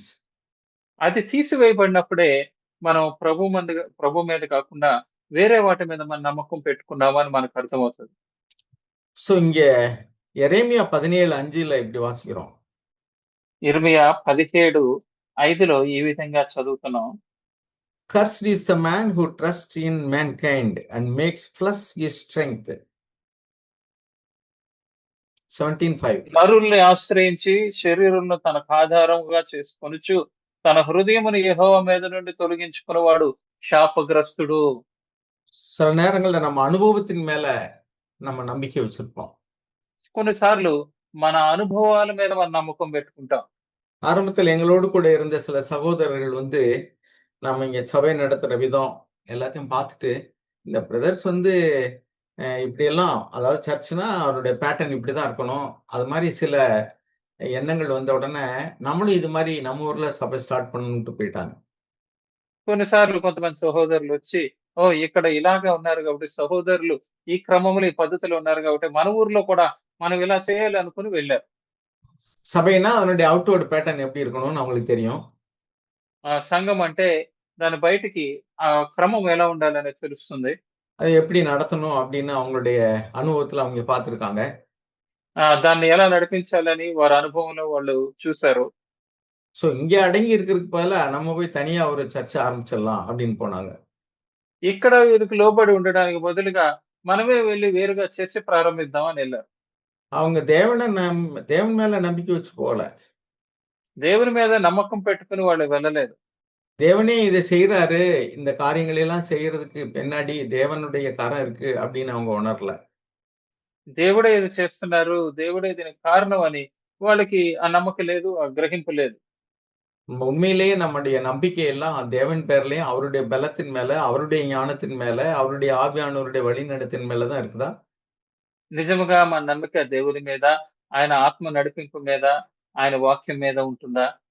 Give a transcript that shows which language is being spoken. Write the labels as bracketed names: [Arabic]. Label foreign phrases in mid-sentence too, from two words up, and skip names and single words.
[Telugu] అది తీసివేయబడినప్పుడే మనం ప్రభు మీద కాకుండా వేరే వాటి మీద మన నమ్మకం పెట్టుకున్నామా అని మనకు అర్థమవుతది. [Tamil] ஸோ இங்க எரேமியா 17:5ல இப்படி வாசிக்கிறோம். [Telugu] యిర్మీయా 17:5లో ఈ విధంగా చదువుతున్నాం. [English] Cursed is the man who trusts in mankind and makes flesh his strength. 17:5. [Telugu] నరుల్ని ఆశ్రయించి శరీరంను తనకు ఆధారముగా చేసుకొనుచు తన హృదయమును యెహోవా మీద నుండి తొలగించుకున్నవాడు శాపగ్రస్తుడు. [Tamil] சில நேரங்கள்ல நம்ம அனுபவத்தின் மேல நம்ம நம்பிக்கை வச்சிருப்போம். [Telugu] కొన్నిసార్లు మన అనుభవాల మీద మనం నమ్మకం పెట్టుకుంటాం. [Tamil] ஆரம்பத்துல எங்களோடு கூட இருந்த சில சகோதரர்கள் வந்து, நாம இங்க சபை நடத்துற விதம் எல்லாத்தையும் பார்த்துட்டு, இந்த பிரதர்ஸ் வந்து இப்படியெல்லாம் அதாவது சர்ச்னா அவருடைய பேட்டர்ன் இப்படிதான் இருக்கணும். அது மாரி சில எண்ணங்கள் வந்த உடனே, நம்மளும் இது மாரி நம்ம ஊர்ல சபை ஸ்டார்ட் பண்ணணும்ன்ட்டு போயிட்டாங்க. [Telugu] కొన్నిసార్లు కొంతమంది సహోదరులొచ్చి, ఓహ్! ఇక్కడ ఇలాగే ఉన్నారు కాబట్టి సహోదరులు ఈ క్రమంలో, ఈ పద్ధతిలో ఉన్నారు కాబట్టి మన ఊర్లో కూడా మనం ఇలా చేయాలి అనుకుని వెళ్లారు. [Tamil] சபைன்னா அதனுடைய [English] outward pattern [Tamil] எப்படி இருக்கணும்னு அவங்களுக்கு தெரியும். [Telugu] సంఘం అంటే దాని బయటికి క్రమం ఎలా ఉండాలనేది తెలుస్తుంది. [Tamil] அது எப்படி நடத்தணும் அப்படின்னு அவங்களுடைய அனுபவத்துல அவங்க பார்த்துருக்காங்க. [Telugu] దాన్ని ఎలా నడిపించాలని వారి అనుభవంలో వాళ్ళు చూసారు. [Tamil] ஸோ இங்க அடங்கி இருக்கிறதுக்கு பதிலா நம்ம போய் தனியா ஒரு சர்ச் ஆரம்பிச்சிடலாம் அப்படின்னு போனாங்க. [Telugu] ఇక్కడ వీరికి లోబడి ఉండడానికి బదులుగా మనమే వెళ్లి వేరుగా చర్చ ప్రారంభిద్దాం అని ఎళ్లారు. [Tamil] அவங்க தேவன் மேல நம்பிக்கை வச்சு போகல. దేవుని మీద నమ్మకం పెట్టుకొని వాళ్ళు వెళ్ళలేదు. தேவனே இத செய்றாரு. இந்த காரியங்களை எல்லாம் செய்யறதுக்கு பின்னாடி தேவனுடைய கரம் இருக்கு அப்படின்னு அவங்க உணரல. [Telugu] దేవుడే ఇది చేస్తున్నారు. దేవుడే దీనికి కారణం అని వాళ్ళకి ఆ నమ్మకం లేదు. ఆ గ్రహింపు లేదు. [Tamil] உண்மையிலேயே நம்முடைய நம்பிக்கை எல்லாம் தேவன் பேர்லயும், அவருடைய பலத்தின் மேல, அவருடைய ஞானத்தின் மேல, அவருடைய ஆவியானவருடைய வழிநடத்தின் மேல தான் இருக்குதா? [Telugu] నిజముగా మన నమ్మిక దేవుని మీద, ఆయన ఆత్మ నడిపింపు మీద, ఆయన వాక్యం మీద ఉంటుందా?